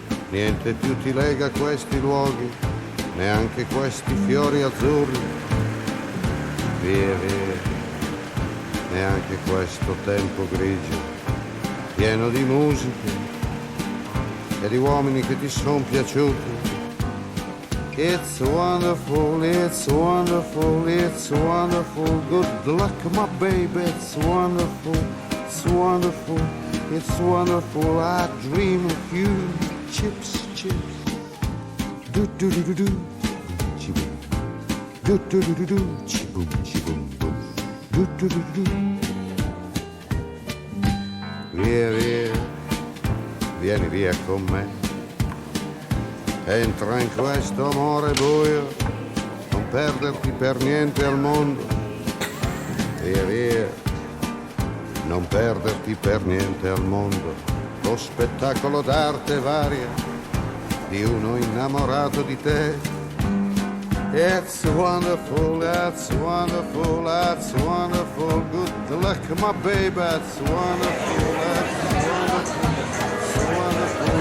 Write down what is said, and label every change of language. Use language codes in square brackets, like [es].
[it] Niente più ti lega a questi luoghi, neanche questi fiori azzurri. Via, neanche questo tempo grigio, pieno di musiche e di uomini che ti sono piaciuti. [en] It's wonderful, it's wonderful, it's wonderful. Good luck, my baby, it's wonderful, it's wonderful, it's wonderful. I dream of you, chips, chips. Do do do do do, chiboom. Do do do do do, chiboom, chiboom, boom. Do do do do. [it] Via, vieni via con me. Entra in questo amore buio, non perderti per niente al mondo. Via, non perderti per niente al mondo. Lo spettacolo d'arte varia di uno innamorato di te. [en] It's wonderful, it's wonderful, it's wonderful. Good luck, my baby, it's wonderful, it's wonderful, it's wonderful.